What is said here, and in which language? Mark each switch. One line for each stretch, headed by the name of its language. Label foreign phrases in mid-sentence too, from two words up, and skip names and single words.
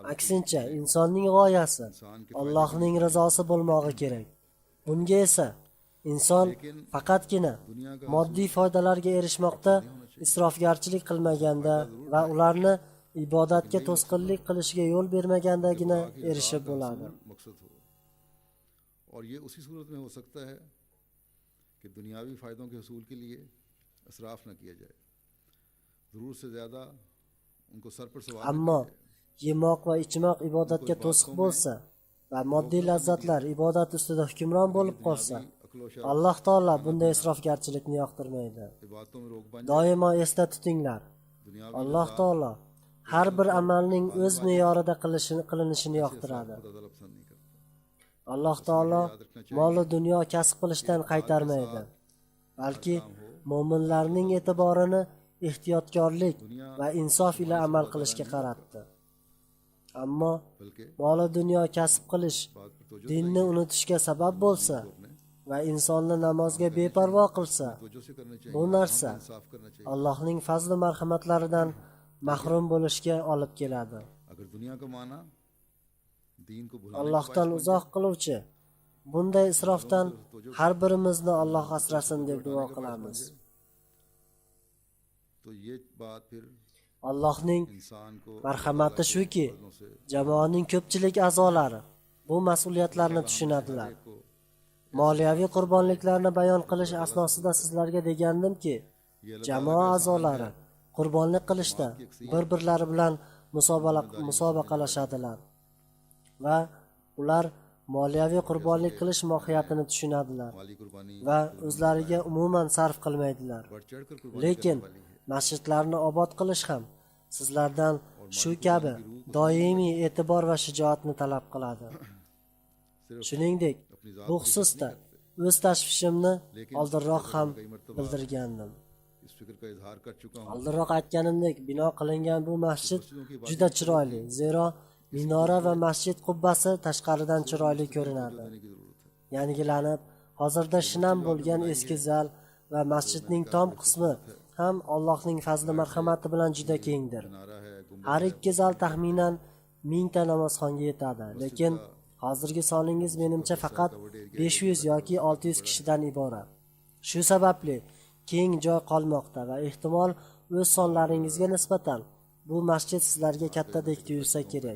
Uzbek: Aksincha, insonning g'oyasi
Urdu: انسان کے
Uzbek: Allohning rizosi bo'lmog'i kerak. Bunga esa inson faqatgina
Urdu: دنیا کا
Uzbek: moddiy foydalarga erishmoqda isrofgarchilik qilmaganda va ularni ibodatga to'sqinlik qilishiga yo'l bermagandagina erishib bo'ladi.
Urdu: مقصد ہو اور یہ اسی صورت میں ہو سکتا ہے کہ دنیاوی فائدوں کے حصول کے لیے اسراف نہ کیا جائے، ضرورت سے زیادہ ان کو سر پر سوار نہ
Uzbek: Ammo yemoq va ichmoq ibodatga to'siq bo'lsa va moddiy lazzatlar ibodat ustida hukmron bo'lib qolsa,
Urdu: عقل و
Uzbek: Alloh taolo bunday isrofgarchilikni yoqtirmaydi.
Urdu: عبادتوں میں روک بن
Uzbek: Doimo esda tutinglar.
Urdu: दुनियावी
Uzbek: Alloh taolo har bir amalning o'z me'yorida qilinishini yoqtiradi.
Urdu: خدا تعالیٰ پسند نہیں کرتا.
Uzbek: Alloh taolo mol-u dunyo kasb qilishdan qaytarmaydi, balki mo'minlarning e'tiborini ehtiyotkorlik va insof ila amal qilishga qaratdi. Ammo
Urdu: बल्कि
Uzbek: mol-u dunyo kasb qilish
Urdu: بات پر توجہ
Uzbek: dinni unutishga sabab bo'lsa va insonni namozga beparvo qilsa,
Urdu: توجہ سے کرنا چاہیے,
Uzbek: bu narsa
Urdu: انصاف کرنا چاہیے.
Uzbek: Allohning fazli marhamatlaridan mahrum bo'lishga olib keladi.
Urdu: اگر دنیا کا مانا دین کو بھلانے کا
Uzbek: Allohdan uzoq qiluvchi bunday isrofdan har birimizni Alloh asrasin deb duo qilamiz.
Urdu: تو یہ بات پھر
Uzbek: Allohning
Urdu: انسان کو
Uzbek: marhamati shuki, jamoaning ko'pchilik a'zolari bu mas'uliyatlarni tushunadilar.
Urdu: को
Uzbek: Moliyaviy qurbonliklarni bayon qilish asnosida sizlarga degandimki, jamoa a'zolari qurbonlik qilishda bir-birlari bilan musobaqalashadilar va ular moliyaviy qurbonlik qilish mohiyatini tushunadilar
Urdu: مالی قربانی
Uzbek: va o'zlariga umuman sarf qilmaydilar.
Urdu: بڑھ چڑھ کر قربانی
Uzbek: Lekin
Urdu: کرنے والی ہے.
Uzbek: masjidlarni obod qilish ham sizlardan shu kabi doimiy e'tibor va shijoatni talab qiladi.
Urdu: सिर्फ
Uzbek: Shuningdek,
Urdu: اپنی ذات
Uzbek: bu
Urdu: की
Uzbek: xususda o'z tashvishimni
Urdu: लेकिन
Uzbek: oldinroq ham
Urdu: کئی مرتبہ
Uzbek: bildirgandim.
Urdu: اس فکر کا اظہار کر چکا ہوں
Uzbek: Oldinroq aytganimdek, bino qilingan bu masjid juda chiroyli, zero minora va masjid qubbasi tashqaridan chiroyli ko'rinadi.
Urdu: دینے کی ضرورت ہے.
Uzbek: Yangilanib, hozirda shinam bo'lgan eski zal va masjidning tom qismi ham Allohning fazli marhamati bilan juda kengdir.
Urdu: نارا ہے گنبد
Uzbek: Har ikki zal taxminan 1000 ta namozxonga yetadi, lekin hozirgi soningiz menimcha faqat 500 yoki 600 kishidan iborat. Shu sababli keng joy qolmoqda va ehtimol o'z sonlaringizga nisbatan bu masjid sizlarga kattadek tuyulsa kerak.